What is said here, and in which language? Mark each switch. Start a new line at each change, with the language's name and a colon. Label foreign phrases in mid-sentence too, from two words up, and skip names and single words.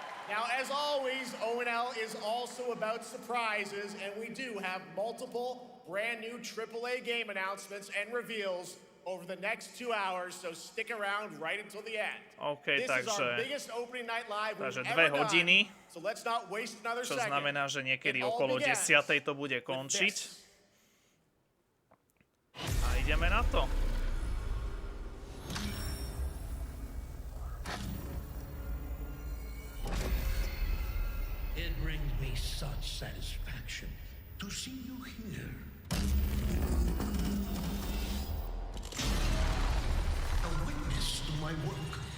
English: Now, as always, ONL is also about surprises, and we do have multiple brand new AAA game announcements and reveals over the next 2 hours, so stick around right until the end. OK, This is our
Slovak: takže
English: biggest opening night live we've
Slovak: Takže
English: ever
Slovak: 2 hodiny,
English: done, so let's not waste another
Slovak: čo
English: second.
Slovak: znamená, že niekedy
English: It all
Slovak: okolo
English: begins
Slovak: 10. to bude
English: with
Slovak: končiť.
English: this.
Slovak: A ideme na to.
English: It brings me such satisfaction to see you here. A witness to my work.